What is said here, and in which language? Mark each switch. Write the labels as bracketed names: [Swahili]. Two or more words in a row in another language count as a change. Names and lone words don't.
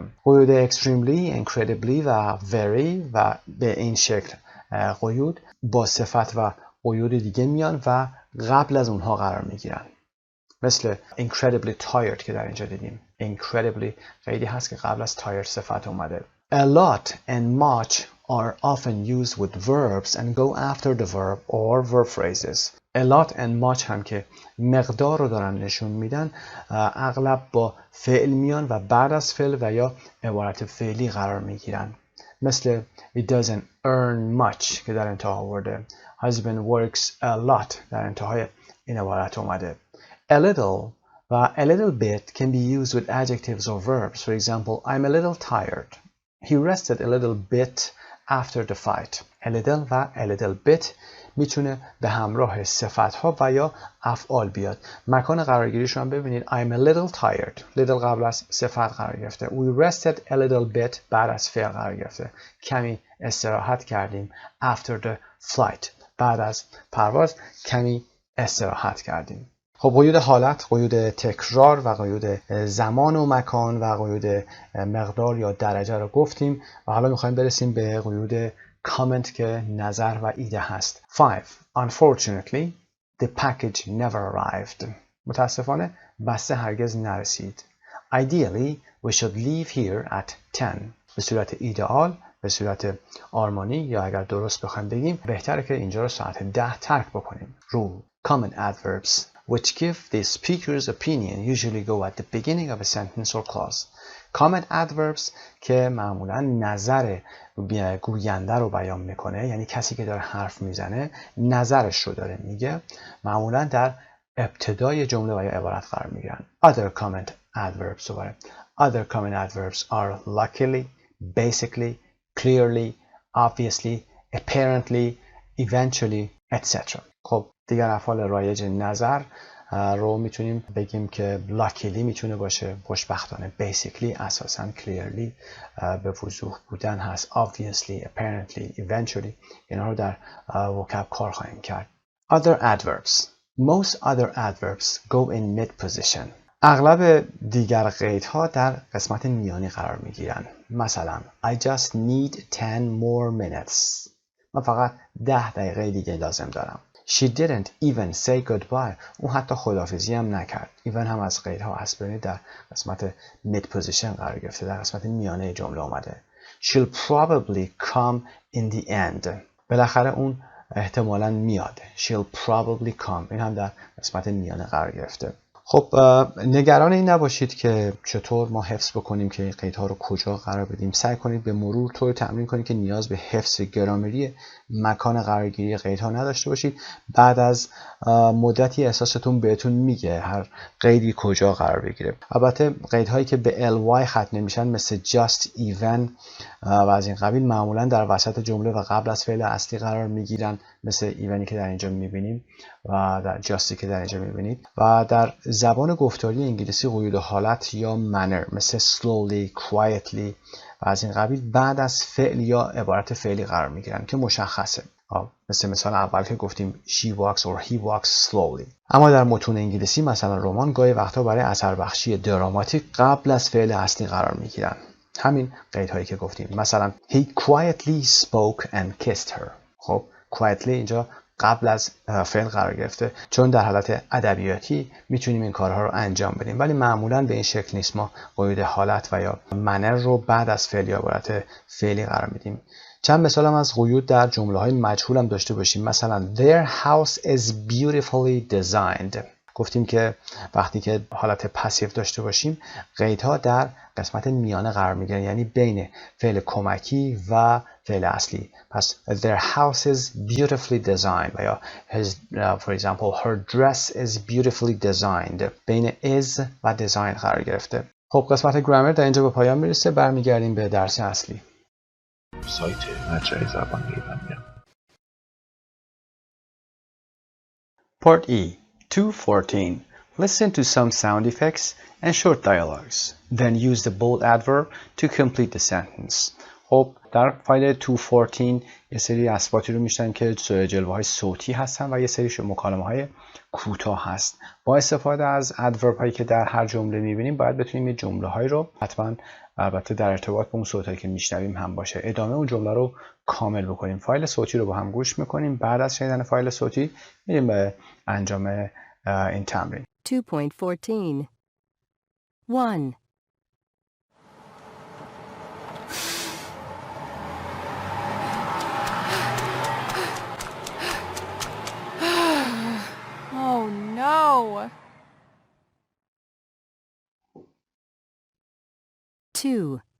[Persian] قیود [English] extremely, incredibly [Persian] و very و به این شکل قیود با صفت و قیود دیگه میان و قبل از اونها قرار میگیرن. مثل [English] incredibly tired [Persian] که در اینجا دیدیم. incredibly قیدی هست که قبل از tired صفت اومده. [English] A lot and much are often used with verbs and go after the verb or verb phrases. A lot and much [Persian] هم که مقدار رو دارن نشون میدن، اغلب با فعل میان و بعد از فعل و یا عبارت فعلی قرار میگیرن. مثل [English] It doesn't earn much [Persian] که در انتها آورده. [English] Husband works a lot [Persian] در انتهای این عبارت اومده. [English] A little و a little bit can be used with adjectives or verbs. For example, I'm a little tired. He rested a little bit after the fight. A little [Persian] و [English] a little bit [Persian] میتونه به همراه صفت‌ها و یا افعال بیاد. مکان قرارگیریش رو هم ببینید. [English] I'm a little tired. little [Persian] قبل از صفت قرار گرفته. [English] We rested a little bit [Persian] بعد از فعل قرار گرفته. کمی استراحت کردیم. [English] After the flight. [Persian] بعد از پرواز کمی استراحت کردیم. خب قیود حالت، قیود تکرار و قیود زمان و مکان و قیود مقدار یا درجه رو گفتیم و حالا میخوایم برسیم به قیود comment که نظر و ایده هست. 5. [English] Unfortunately, the package never arrived. [Persian] متاسفانه بسته هرگز نرسید. [English] Ideally, we should leave here at 10. [Persian] به صورت ایدئال، به صورت آرمانی یا اگر درست بخوایم بگیم بهتره که اینجا رو ساعت 10 ترک بکنیم. [English] Rule. Common adverbs which give the speaker's opinion usually go at the beginning of a sentence or clause. [Persian] Common adverbs که معمولا نظر گوینده رو بیان میکنه، یعنی کسی که داره حرف میزنه نظرش رو داره میگه، معمولا در ابتدای جمله و یا عبارت قرار میگیرن. [English] Other common adverbs دوباره. Other common adverbs are luckily, basically, clearly, obviously, apparently, eventually, etc. [Persian] خب دیگر افعال رایج نظر رو میتونیم بگیم که luckily میتونه باشه خوشبختانه، basically اساساً، clearly به وضوح بودن هست، [English] obviously, apparently, eventually [Persian] اینا رو در وکب کار خواهیم کرد. [English] Other adverbs. Most other adverbs go in mid position. [Persian] اغلب دیگر قیدها در قسمت میانی قرار میگیرن. [English] مثلا I just need 10 more minutes. [Persian] من فقط 10 دقیقه دیگه لازم دارم. [English] She didn't even say goodbye. [Persian] اون حتی خداحافظی هم نکرد. even هم از قیدها هست، ببینید در قسمت [English] mid position [Persian] قرار گرفته، در قسمت میانه جمله اومده. [English] She'll probably come in the end. [Persian] بالاخره اون احتمالاً میاد. [English] She'll probably come. [Persian] این هم در قسمت میانه قرار گرفته. خب نگران این نباشید که چطور ما حفظ بکنیم که قیدها رو کجا قرار بدیم. سعی کنید به مرور طور تمرین کنید که نیاز به حفظ گرامری مکان قرارگیری قیدها نداشته باشید. بعد از مدتی احساستون بهتون میگه هر قیدی کجا قرار بگیره. البته قیدهایی که به ly ختم نمیشن مثل [English] just, even [Persian] و از این قبیل معمولا در وسط جمله و قبل از فعل اصلی قرار میگیرن، مثل evenی که در اینجا میبینیم و در jusتی که در اینجا میبینید. و در زبان گفتاری انگلیسی قیود حالت یا manner مثل [English] slowly, quietly [Persian] و از این قبیل بعد از فعل یا عبارت فعلی قرار میگیرن که مشخصه. مثل مثال اول که گفتیم [English] she walks or he walks slowly. [Persian] اما در متون انگلیسی مثلا رمان گاهی وقتا برای اثر بخشی دراماتیک قبل از فعل اصلی قرار میگیرن. همین قیدهایی که گفتیم. مثلا [English] he quietly spoke and kissed her. [Persian] خب quietly اینجا قبل از فعل قرار گرفته، چون در حالت ادبیاتی میتونیم این کارها رو انجام بدیم، ولی معمولا به این شکل نیست. ما قید حالت و یا منر رو بعد از فعل یا عبارت فعلی قرار میدیم. چند مثال هم از قیود در جمله های مجهول هم داشته باشیم. [English] مثلا their house is beautifully designed. [Persian] گفتیم که وقتی که حالت پسیو داشته باشیم قیدها در قسمت میانه قرار میگیرن، یعنی بین فعل کمکی و فعل اصلی. [English] پس their house is beautifully designed [Persian] و یا [English] for example her dress is beautifully designed. [Persian] بین is و design قرار گرفته. خب قسمت گرامر در اینجا به پایان میرسه. برمیگردیم به درس اصلی. سایت مجموعه زبان ایرانیان. [English] Part E 214. Listen to some sound effects and short dialogues. Then use the bold adverb to complete the sentence. [Persian] خب در فایل 214 یه سری اسباتی رو میشنن که جلوه‌های صوتی هستن و یه سری مکالمه‌های کوتاه هست. با استفاده از ادورب هایی که در هر جمله میبینیم باید بتونیم یه جمله‌هایی رو حتما البته در ارتباط با اون صوتایی که میشنویم هم باشه ادامه اون جمله رو کامل بکنیم. فایل صوتی رو با هم گوش میکنیم. بعد از شنیدن فایل صوتی میریم به انجام این تمرین. 2.14 1. [English] Oh no! 2.